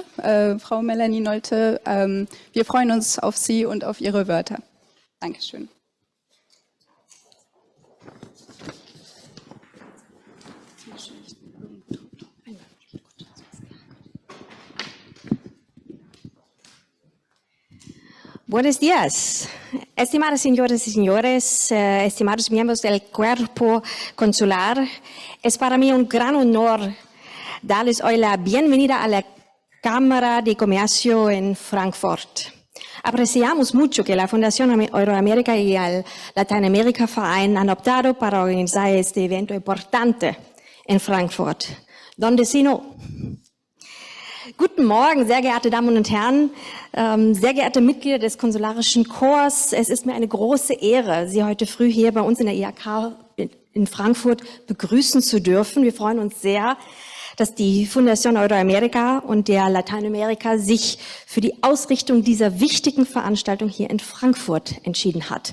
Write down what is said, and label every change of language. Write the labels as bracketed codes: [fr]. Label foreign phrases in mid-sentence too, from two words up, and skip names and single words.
[de] Frau Melanie Nolte, wir freuen uns auf Sie und auf Ihre Wörter. Dankeschön. [es] Buenos días, estimadas señoras y señores, estimados miembros del Cuerpo Consular. Es para mí un gran honor darles hoy la bienvenida a la Cámara de Comercio en Frankfurt. Apreciamos mucho que la Fundación Euroamérica y el Latinoamérica Verein han optado para organizar este evento importante en Frankfurt. ¿Dónde si no? [de] Guten Morgen, sehr geehrte Damen und Herren, sehr geehrte Mitglieder des Konsularischen Korps. Es ist mir eine große Ehre, Sie heute früh hier bei uns in der IHK in Frankfurt begrüßen zu dürfen. Wir freuen uns sehr, dass die Fundación Euroamérica und der Lateinamerika sich für die Ausrichtung dieser wichtigen Veranstaltung hier in Frankfurt entschieden hat.